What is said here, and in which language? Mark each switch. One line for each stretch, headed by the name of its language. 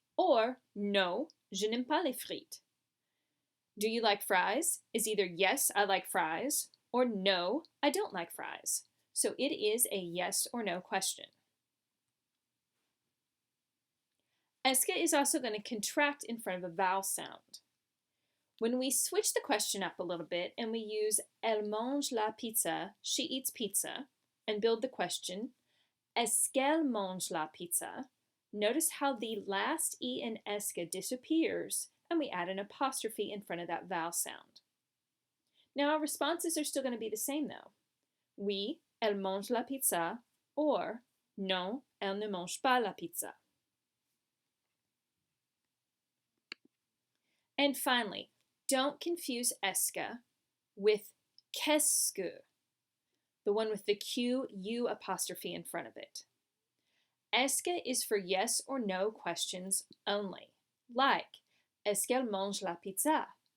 French: Or, no, je n'aime pas les frites.
English: Do you like fries? Is either yes, I like fries, or no, I don't like fries. So it is a yes or no question. Est-ce is also going to contract in front of a vowel sound. When we switch the question up a little bit and we use Elle mange la pizza, she eats pizza, and build the question, Est-ce qu'elle mange la pizza? Notice how the last E in est-ce disappears and we add an apostrophe in front of that vowel sound. Now our responses are still going to be the same though.
French: Oui, elle mange la pizza, or non, elle ne mange pas la pizza.
English: And finally, don't confuse est-ce with qu'est-ce, the one with the Q-U apostrophe in front of it. Est-ce is for yes or no questions only, like, est-ce qu'elle mange la pizza?